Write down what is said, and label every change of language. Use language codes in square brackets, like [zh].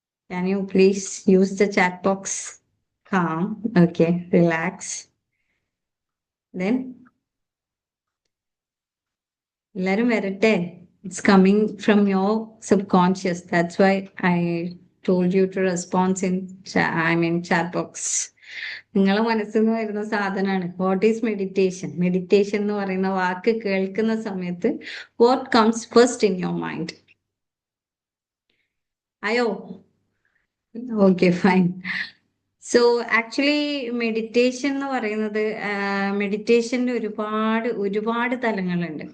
[en] Can you please use the chat box? Calm. Okay. Relax. [ml] Then, എല്ലാരും വരട്ടെ. [en] It's coming from your subconscious. That's why I told you to respond in chat box. [ml] നിങ്ങളെ മനസ്സിൽ നിന്ന് വരുന്ന സാധനമാണ് [en] What is meditation. [ml] Meditation എന്ന് പറയുന്ന വാക്ക് കേൾക്കുന്ന സമയത്ത് [en] What comes first in your mind? [ml] അയ്യോ, okay, fine. [en] so actually [ml] meditation എന്ന് പറയുന്നത്, മെഡിറ്റേഷന്റെ ഒരുപാട് ഒരുപാട് തലങ്ങളുണ്ട്.